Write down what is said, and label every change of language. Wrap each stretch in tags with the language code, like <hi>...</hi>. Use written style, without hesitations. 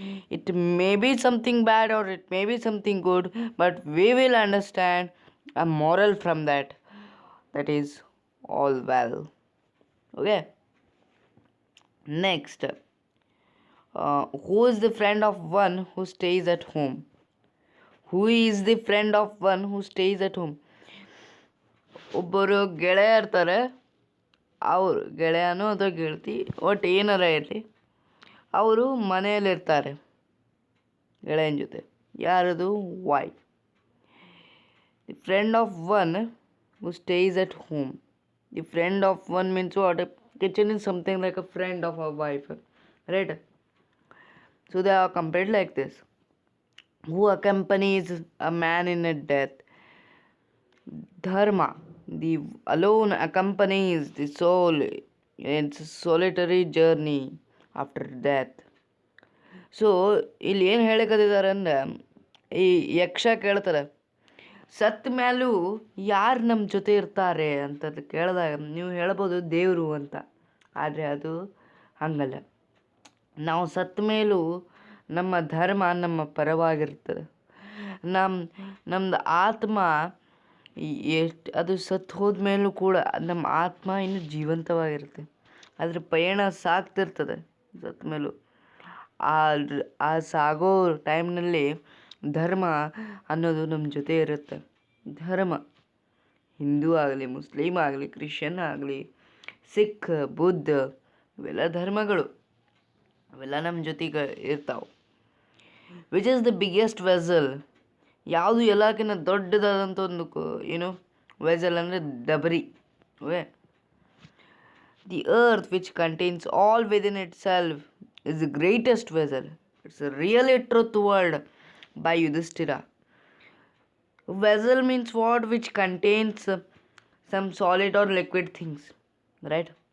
<en>It may be something bad or it may be something good, but we will understand a moral from that. That is all well. Okay. Next, who is the friend of one who stays at home? Who is the friend of one who stays at home?</en> <kn>ಒಬ್ಬರು ಗೆಳೆಯ ಇರ್ತಾರೆ, ಅವರು ಗೆಳೆಯನೋ ಅಥವಾ ಗೆಳತಿ ಒಟ್ಟು ಏನಾರ ಇರಲಿ, ಅವರು ಮನೆಯಲ್ಲಿರ್ತಾರೆ ಗೆಳೆಯನ ಜೊತೆ.</kn> <en>ಯಾರದು? Wife. The friend of one who stays at home. The friend of one means what? Kitchen is something like a friend of a wife, right? So they are compared like this. Who accompanies a man in a death? Dharma, the alone accompanies the soul in its solitary journey after death.</en> <kn>So ಇಲ್ಲಿ ಏನು ಹೇಳಕತ್ತಿದ್ದಾರೆ ಅಂದ್ರೆ, ಈ ಯಕ್ಷ ಕೇಳ್ತಾರೆ, ಸತ್ ಮೇಲೂ ಯಾರು ನಮ್ಮ ಜೊತೆ ಇರ್ತಾರೆ ಅಂತ ಕೇಳಿದಾಗ ನೀವು ಹೇಳ್ಬೋದು ದೇವರು ಅಂತ. ಆದರೆ ಅದು ಹಂಗಲ್ಲ. ನಾವು ಸತ್ತ ಮೇಲೂ ನಮ್ಮ ಧರ್ಮ ನಮ್ಮ ಪರವಾಗಿರ್ತದೆ. ನಮ್ಮದು ಆತ್ಮ ಎಷ್ಟು ಅದು ಸತ್ತು ಹೋದ್ಮೇಲೂ ಕೂಡ ನಮ್ಮ ಆತ್ಮ ಇನ್ನೂ ಜೀವಂತವಾಗಿರುತ್ತೆ. ಅದ್ರ ಪಯಣ ಸಾಗ್ತಿರ್ತದೆ ಸತ್ತ ಮೇಲೂ. ಆ ಸಾಗೋ ಟೈಮ್ನಲ್ಲಿ ಧರ್ಮ ಅನ್ನೋದು ನಮ್ಮ ಜೊತೆ ಇರುತ್ತೆ. ಧರ್ಮ ಹಿಂದೂ ಆಗಲಿ, ಮುಸ್ಲಿಮ್ ಆಗಲಿ, ಕ್ರಿಶ್ಚಿಯನ್ ಆಗಲಿ, ಸಿಖ್, ಬುದ್ಧ, ಇವೆಲ್ಲ ಧರ್ಮಗಳು, ಅವೆಲ್ಲ ನಮ್ಮ ಜೊತೆಗೆ ಇರ್ತಾವೆ.</kn> <en>Which is the biggest vessel?</en> <kn>ಯಾವುದು ಎಲ್ಲಕ್ಕಿಂತ ದೊಡ್ಡದಾದಂಥ ಒಂದು ಏನು ವೆಸಲ್ ಅಂದರೆ ಡಬರಿ. Okay.</kn> <en>The earth which contains all within itself is the greatest vessel. It's a really truth word by Yudhishthira. Vessel means what? Which contains some solid or liquid things, right?</en>